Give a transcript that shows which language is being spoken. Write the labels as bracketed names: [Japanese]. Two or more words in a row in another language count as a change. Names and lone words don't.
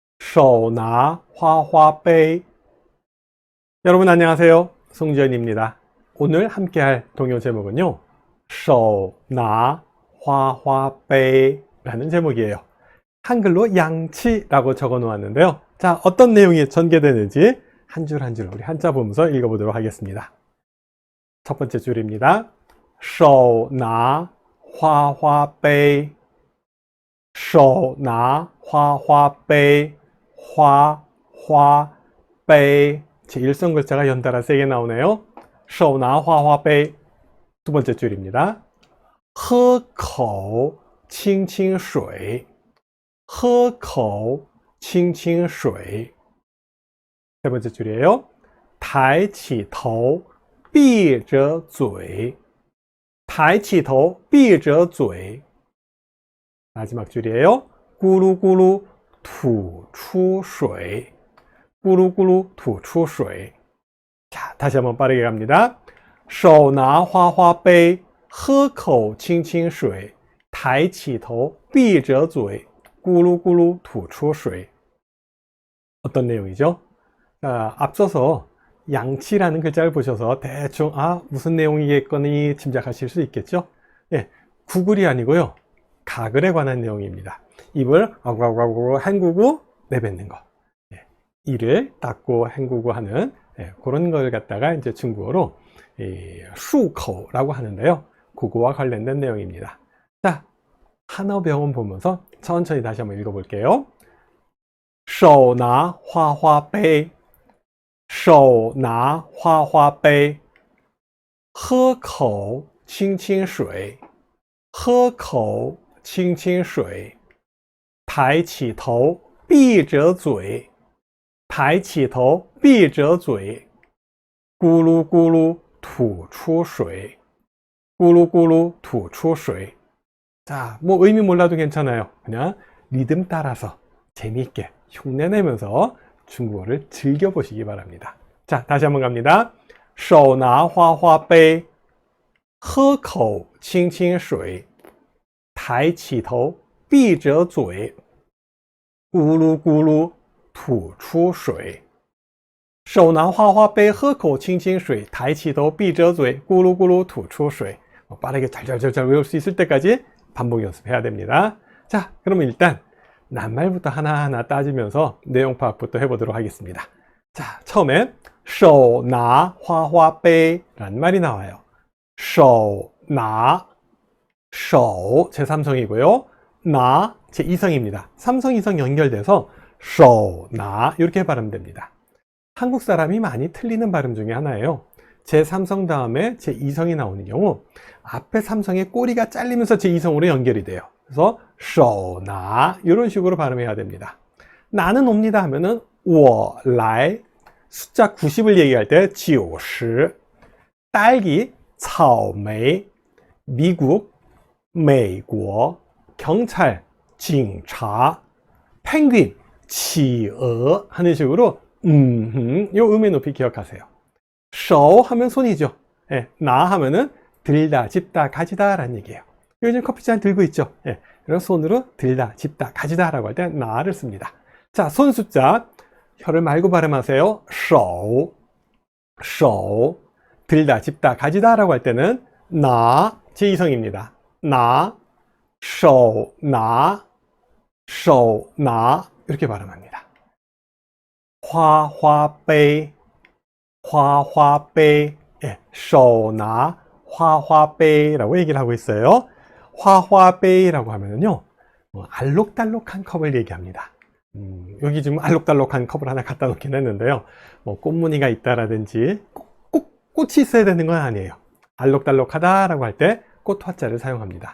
[Chinese] 手拿花花杯. [Korean] 여러분 안녕하세요. 송지현입니다. 오늘 함께할 동요 제목은요, [Chinese] 手拿花花杯 [Korean] 라는 제목이에요. 한글로 양치라고 적어 놓았는데요. 자, 어떤 내용이 전개되는지 한 줄 한 줄 우리 한자 보면서 읽어보도록 하겠습니다. 첫 번째 줄입니다. [Chinese] 手拿花花杯手拿花花杯花花杯 [Korean] 제1성 글자가 연달아 3개 나오네요. [Chinese] 手拿花花杯. [Korean] 두 번째 줄입니다. [Chinese] 喝口清清水喝口清清水. [Korean] 세 번째 줄이에요. [Chinese] 抬起头闭着嘴抬起头闭着嘴. [Korean] 마지막 줄이에요. [Chinese] 咕噜咕噜吐出水咕噜咕噜吐出水. [Korean] 자, 다시 한번 빠르게 갑니다. [Chinese] 手拿花花杯喝口清清水抬起头闭着嘴咕噜咕噜吐出水. [Korean] 어떤 내용이죠? 앞서서 양치라는 글자를 보셔서 대충 무슨 내용이겠거니 짐작하실 수 있겠죠? 예, 구글이 아니고요, 가글에 관한 내용입니다. 입을 아구아구아구 헹구고 내뱉는 거, 이를 닦고 헹구고 하는 그런 걸 갖다가 이제 중국어로 漱口라고 하는데요. 그거와 관련된 내용입니다. 자, 한어병원 보면서 천천히 다시 한번 읽어볼게요. [Chinese] 手拿花花杯手拿花花杯喝口清清水喝口清清水抬起头闭着嘴抬起头闭着嘴咕噜咕噜吐出水咕噜咕噜吐出水. [Korean] 자, 뭐 의미 몰라도 괜찮아요. 그냥 리듬 따라서 재미있게 흉내내면서 중국어를 즐겨보시기 바랍니다. 자, 다시 한번 갑니다. [Chinese] 手拿花花杯喝口清清水抬起头闭着嘴咕噜咕噜吐出水手拿花花杯喝口清清水抬起头闭着嘴咕噜咕噜吐出水. [Korean] 빠르게 잘잘잘잘 외울 수 있을 때까지 반복 연습해야 됩니다. 자, 그러면 일단 낱말부터 하나하나 따지면서 내용 파악부터 해보도록 하겠습니다. 자, 처음엔 [Chinese] 手拿花花杯 [Korean] 라는 말이 나와요. [Chinese] 手拿手 [Korean] 제3성이고요. 나 제2성입니다. 3성 2성 연결돼서 [Chinese] 手拿 [Korean] 이렇게 발음됩니다. 한국 사람이 많이 틀리는 발음 중에 하나예요. 제3성 다음에 제2성이 나오는 경우 앞에 3성의 꼬리가 잘리면서 제2성으로 연결이 돼요. 그래서 [Chinese] 手拿 [Korean] 이런 식으로 발음해야 됩니다. 나는 옵니다 하면은 [Chinese] 我来 [Korean] 숫자 90을 얘기할 때 90 딸기, 草莓 미국, 美国 경찰, 警察 펭귄, 企鹅 하는 식으로 요 음의 높이 기억하세요. 手 하면 손이죠. 나 하면은 들다, 집다, 가지다 라는 얘기예요. 요즘 커피잔 들고 있죠. 그래서 손으로 들다, 집다, 가지다 라고 할 때 나를 씁니다. 자, 손 숫자 혀를 말고 발음하세요. 手 手 들다, 집다, 가지다 라고 할 때는 나 제2성입니다. 나 [Chinese] 手拿手拿 [Korean] 이렇게 발음합니다. [Chinese] 花花杯花花杯手拿花花杯 [Korean] 라고 얘기를 하고 있어요. 花花杯 라고 하면은요, 알록달록한 컵을 얘기합니다. 여기 지금 알록달록한 컵을 하나 갖다 놓긴 했는데요, 꽃무늬가 있다라든지 꼭 꽃이 있어야 되는 건 아니에요. 알록달록하다 라고 할 때 꽃화자를 사용합니다.